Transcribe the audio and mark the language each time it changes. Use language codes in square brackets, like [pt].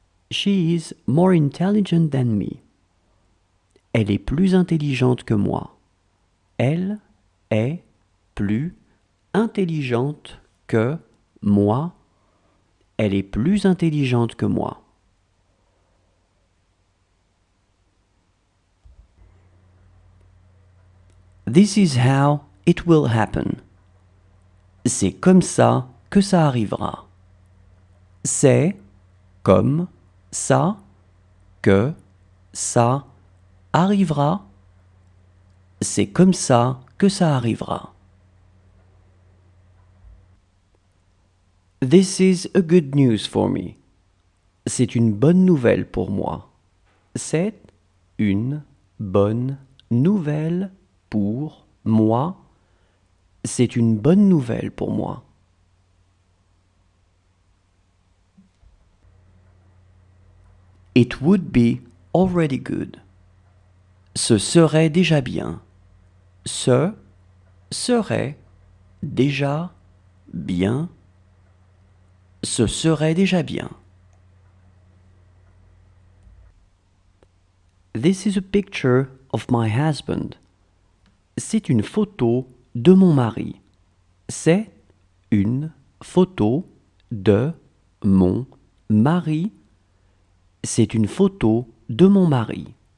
[en] She is more intelligent than me. [fr] Elle est plus intelligente que moi. Elle est plus intelligente que moi. Elle est plus intelligente que moi. [en] This is how it will happen. [fr] C'est comme ça que ça arrivera. C'est comme ça que ça arrivera. C'est comme ça que ça arrivera. [en] This is a good news for me. [fr] C'est une bonne nouvelle pour moi. C'est une bonne nouvelle pour moi. C'est une bonne nouvelle pour moi. [en] It would be already good. [fr] Ce serait déjà bien. Ce serait déjà bien. Ce serait déjà bien. [en] This is a picture of my husband. [fr] C'est une photo de mon mari. C'est une photo de mon mari. C'est une photo de mon mari.